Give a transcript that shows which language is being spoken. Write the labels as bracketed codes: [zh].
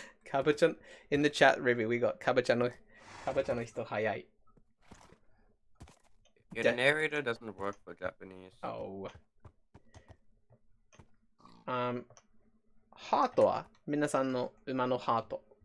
[en] カブちゃん in the chat, River, we got [ja] カブちゃんの人早い。 [en] Yeah, the narrator doesn't work for Japanese. Oh. [ja] ハートは皆さんの馬のハート。